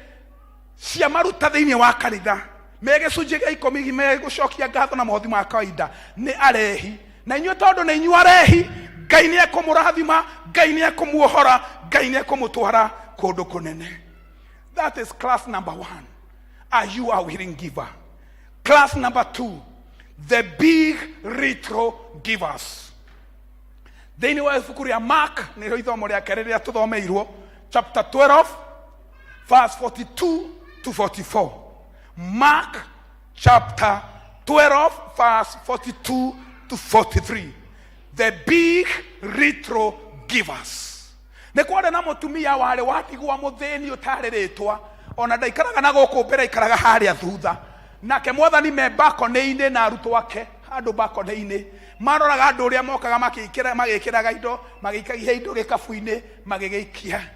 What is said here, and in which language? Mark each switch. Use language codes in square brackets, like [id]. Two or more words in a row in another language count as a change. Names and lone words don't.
[ki] cia maruta thĩinĩ wa kanitha me gĩcunjĩ gĩa 10 me gũcokia ngatho na mahothi ma kawaida nĩ arehi na inyuĩ tondũ nĩ inyuĩ arehi Ngai nĩ ekũmũrathima Ngai nĩ ekũmuohora Ngai nĩ ekũmũtwara kũndũ kũnene. [en] That is class number 1. Are you a willing giver? Class number 2, the big retro givers. [ki] Thĩinĩ wa ibuku rĩa Mark nĩrĩo ithomo rĩa kerĩ rĩrĩa tũthomeirwo [en] chapter 12 verse 42 to 44. Mark chapter 12 verse 42 to 43. The big retro givers. [ki] Nĩ kwarĩ na mũtumia warĩ watigwa mũthĩni ũtarĩrĩtwa ona ndaikaraga na gũkũ mbere aikaraga harĩa thutha nake Mwathani me balcony-inĩ na arutwo ake handũ balcony-inĩ maroraga andũ ũrĩa mokaga magĩkĩraga indo magĩikagia indo gĩkabu-inĩ magĩgĩikia.